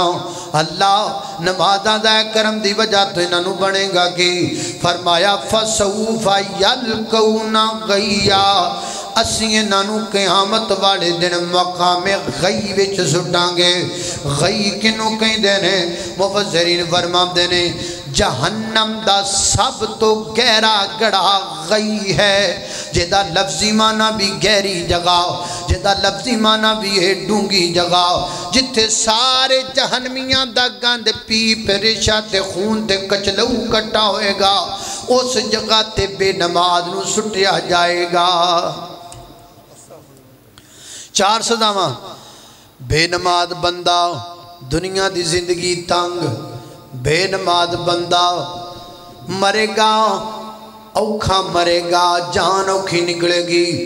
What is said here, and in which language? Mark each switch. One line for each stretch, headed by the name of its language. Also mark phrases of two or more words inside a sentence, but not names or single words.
Punjabi: اللہ نمازاں ضائع کرن دی وجہ تو انہاں نوں بنے گا کہ فرمایا
Arabic: فسوف یلقون غیا.
Punjabi: اسی انہاں نوں قیامت والے دن مقام غی وچ سٹاں گے. غی کنوں کہندے نے مفسرین فرماندے نے جہنم دا سب تو گہرا گڑھا غی ہے جدا لفظی معنی بھی گہری جگہ جدا لفظی معنی بھی ہے ڈونگی جگہ جتھے سارے جہنمیاں دا گند پیپ ریشہ تے خون تے کچلو کٹا ہوئے گا. اس جگہ تے بے نماز نو سٹیا جائے گا. 4 سزاواں بے نماز بندہ دنیا دی زندگی تنگ. بے نماز بندہ مرے گا اوکھا مرے گا جان اوکھی نکلے گی.